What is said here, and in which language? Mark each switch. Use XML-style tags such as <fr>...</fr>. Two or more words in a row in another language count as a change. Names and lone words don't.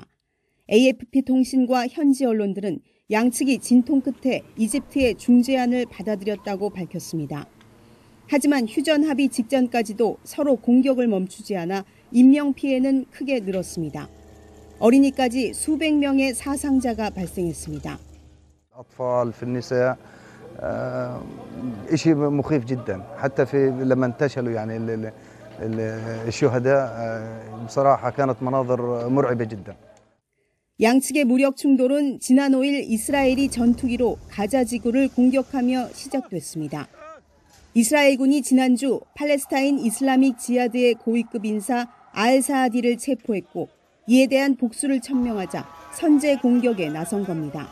<ko>AFP 통신과 현지 언론들은 양측이 진통 끝에 이집트의 중재안을 받아들였다고 밝혔습니다. 하지만 휴전 합의 직전까지도 서로 공격을 멈추지 않아 인명 피해는 크게 늘었습니다. 어린이까지 수백 명의 사상자가 발생했습니다.</ko> <ar>الأطفال في النساء شيء مخيف جدا حتى في لما انتشلوا يعني الشهداء بصراحة كانت مناظر مرعبة جدا.</ar> <ko>양측의 무력 충돌은 지난 5일 이스라엘이 전투기로 가자 지구를 공격하며 시작됐습니다. 이스라엘군이 지난주 팔레스타인 이슬라믹 지하드의 고위급 인사 알사아디를 체포했고 이에 대한 복수를 천명하자 선제 공격에 나선 겁니다.</ko>